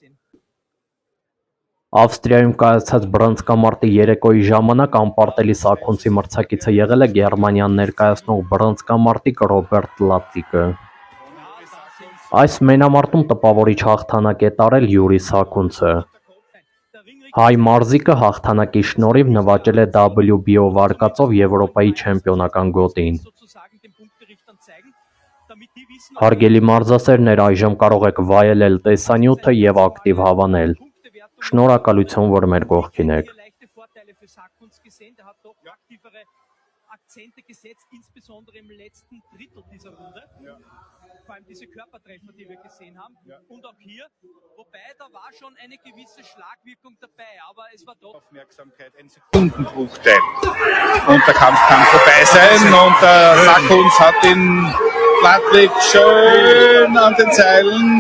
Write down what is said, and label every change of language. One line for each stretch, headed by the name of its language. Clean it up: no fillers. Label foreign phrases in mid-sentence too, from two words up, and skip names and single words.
Armenian: Ավստրիայում կայացած բռնցքամարտի երեկոյի ժամանակ անպարտելի Սաքունցի մրցակիցը եղել է Գերմանիան ներկայացնող բռնցքամարտիկ Ռոբերտ Լատիկը։ Այս մենամարտում տպավորիչ հաղթանակ է տարել Յուրի Սաքունցը։ Հայ մարզիկը հաղթանակի շնորհիվ նվաճել է WBO վարկածով Եվրոպայի չեմպիոնական գոտին։ Հարգելի մարզասերներ, այժմ կարող եք վայելել տեսանյութը եւ ակտիվ հավանել։ Շնորհակալություն, որ մեր կողքին եք։
German: Akzente gesetzt, insbesondere im letzten Drittel dieser Runde. Vor allem diese Körpertreffer, die wir gesehen haben. Und auch hier, wobei da war schon eine gewisse Schlagwirkung dabei, aber es war doch... Aufmerksamkeit, ein Sekundenbruchteil. Und der Kampf kann vorbei sein und der Sackunz hat den Gladweg schön an den Seilen.